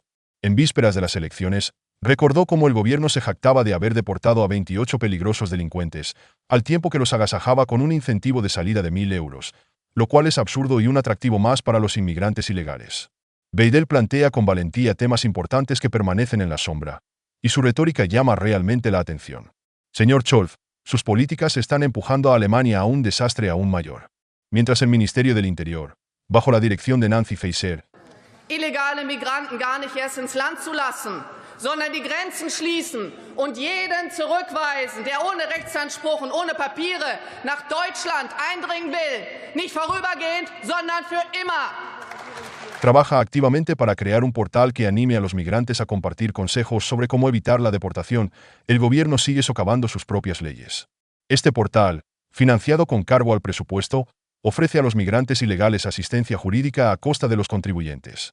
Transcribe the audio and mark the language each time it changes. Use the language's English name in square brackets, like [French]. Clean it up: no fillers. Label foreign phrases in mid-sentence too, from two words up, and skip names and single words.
[Spanish] En vísperas de las elecciones, recordó cómo el gobierno se jactaba de haber deportado a 28 peligrosos delincuentes, al tiempo que los agasajaba con un incentivo de salida de 1.000 euros, lo cual es absurdo y un atractivo más para los inmigrantes ilegales. Weidel plantea con valentía temas importantes que permanecen en la sombra, y su retórica llama realmente la atención. Señor Scholz, sus políticas están empujando a Alemania a un desastre aún mayor. Mientras el Ministerio del Interior, bajo la dirección de Nancy Faeser, [German] illegale Migranten gar nicht erst ins Land zu lassen, sondern die Grenzen schließen und jeden zurückweisen, der ohne Rechtsanspruch und ohne Papiere nach Deutschland eindringen will, nicht vorübergehend, sondern für immer. [Spanish] Trabaja activamente para crear un portal que anime a los migrantes a compartir consejos sobre cómo evitar la deportación. El gobierno sigue socavando sus propias leyes. Este portal, financiado con cargo al presupuesto, ofrece a los migrantes ilegales asistencia jurídica a costa de los contribuyentes.